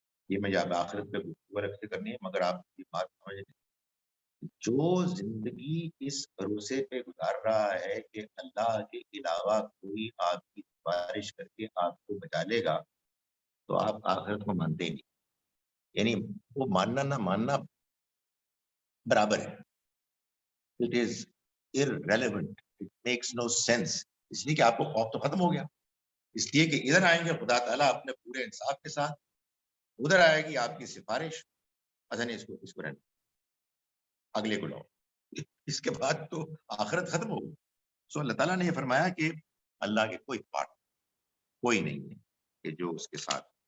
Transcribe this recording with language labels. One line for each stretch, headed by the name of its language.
Urdu: یہ میں جب آخرت پہ گفتگو رکھتے کرنی ہے، مگر آپ کی بات سمجھ لیں، جو زندگی اس بھروسے پہ گزار رہا ہے کہ اللہ کے علاوہ کوئی آپ کی سفارش کر کے آپ کو بچا لے گا، تو آپ آخرت کو مانتے نہیں. یعنی وہ ماننا نہ ماننا برابر ہے.
English: It is irrelevant, it makes no sense.
Urdu: اس لیے کہ آپ کو خوف تو ختم ہو گیا، اس لیے کہ ادھر آئیں گے خدا تعالیٰ اپنے پورے انصاف کے ساتھ، ادھر آئے گی آپ کی سفارش، اچھا نہیں اس کو رہنے اگلے کو لاؤ، اس کے بعد تو آخرت ختم ہو گئی. سو اللہ تعالیٰ نے یہ فرمایا کہ اللہ کے کوئی پارٹ کوئی نہیں ہے کہ جو اس کے ساتھ.